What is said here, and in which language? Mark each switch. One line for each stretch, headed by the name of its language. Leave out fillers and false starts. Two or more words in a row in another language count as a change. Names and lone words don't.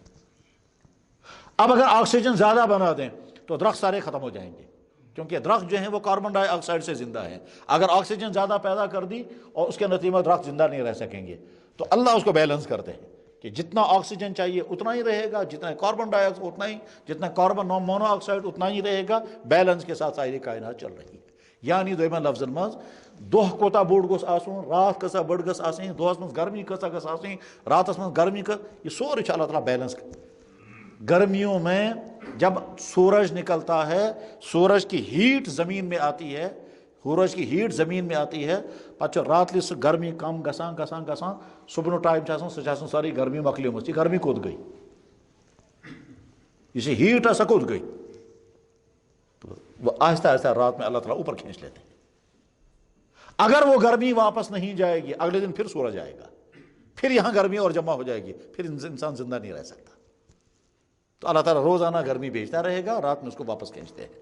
Urdu: اب اگر آکسیجن زیادہ بنا دیں تو درخت سارے ختم ہو جائیں گے، کیونکہ درخت جو ہیں وہ کاربن ڈائی آکسائڈ سے زندہ ہیں۔ اگر آکسیجن زیادہ پیدا کر دی اور اس کے نتیجے میں درخت زندہ نہیں رہ سکیں گے، تو اللہ اس کو بیلنس کرتے ہیں کہ جتنا آکسیجن چاہیے اتنا ہی رہے گا، جتنا کاربن ڈائی آکسائڈ اتنا ہی، جتنا کاربن مونو آکسائڈ اتنا ہی رہے گا۔ بیلنس کے ساتھ ساری کائنات چل رہی ہے۔
Kashmiri: یعنی دویمن لفظن مز دۄہ کوتاہ بوٚڑ گوٚژھ آسُن، رات کۭژاہ بٔڑ گٔژھ آسٕنۍ، دۄہس منٛز گرمی کۭژاہ گٔژھ آسٕنۍ، راتس منٛز گرمی یہ سورُے چھُ اللہ تعالیٰ بیلنس۔
Urdu: گرمیوں میں جب سورج نکلتا ہے، سورج کی ہیٹ زمین میں آتی ہے، سورج کی ہیٹ زمین میں آتی ہے،
Kashmiri: پتہٕ چھُ راتلہِ سُہ گرمی کم گژھان گژھان گژھان، صبحنُک ٹایم چھُ آسان، سُہ چھِ آسان سٲرٕے گرمی مۄکلیمٕژ۔ یہ گرمی کوٚت گٔے؟ یہ چھِ ہیٹ سۄ کوٚت گٔے؟
Urdu: وہ آہستہ آہستہ رات میں اللہ تعالیٰ اوپر کھینچ لیتے ہیں۔ اگر وہ گرمی واپس نہیں جائے گی اگلے دن پھر سورج آئے گا، پھر یہاں گرمی اور جمع ہو جائے گی، پھر انسان زندہ نہیں رہ سکتا۔ تو اللہ تعالیٰ روزانہ گرمی بھیجتا رہے گا، رات میں اس کو واپس کھینچتے ہیں۔